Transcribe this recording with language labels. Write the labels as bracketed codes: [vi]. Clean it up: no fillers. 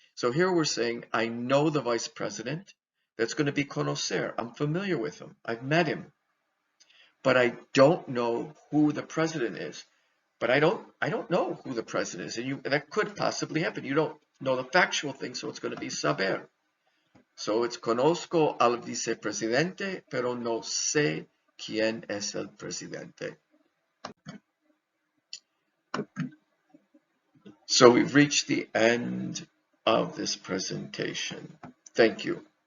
[en] So here we're saying, I know the vice president. That's going to be conocer. I'm familiar with him. I've met him. But I don't know who the president is. But I don't know who the president is. And that could possibly happen. You don't know the factual thing, so it's going to be saber. So it's [es] conozco al vicepresidente, pero no sé quién es el presidente. [en] So we've reached the end of this presentation. Thank you.